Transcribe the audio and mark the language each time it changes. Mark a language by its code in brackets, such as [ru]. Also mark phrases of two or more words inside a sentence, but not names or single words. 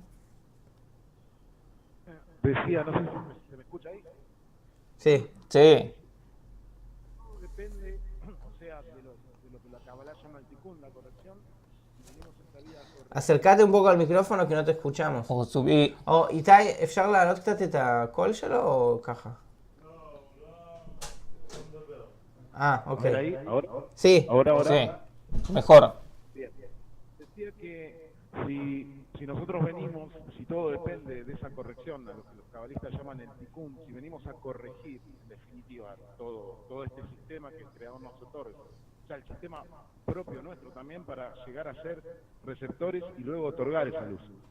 [es] Decía, no sé si se me escucha ahí. Sí. Sí. Todo depende, o sea, de lo que la Kabbalah llama el ticún, la corrección. Venimos esta vida a corregir. Acércate un poco al micrófono que no te escuchamos. O subí. [he] איתי, אפשר להעלות קצת את הקול שלו או ככה? [es] ¿Ahora ahí? ¿Ahora? Sí. ¿Ahora? Sí. Mejor. Bien. Decía que si nosotros venimos, si todo depende de esa corrección, a lo que los cabalistas llaman el ticún, si venimos a corregir, en definitiva, todo este sistema que el Creador nos otorga, o sea, el sistema propio nuestro también para llegar a ser receptores y luego otorgar esa luz.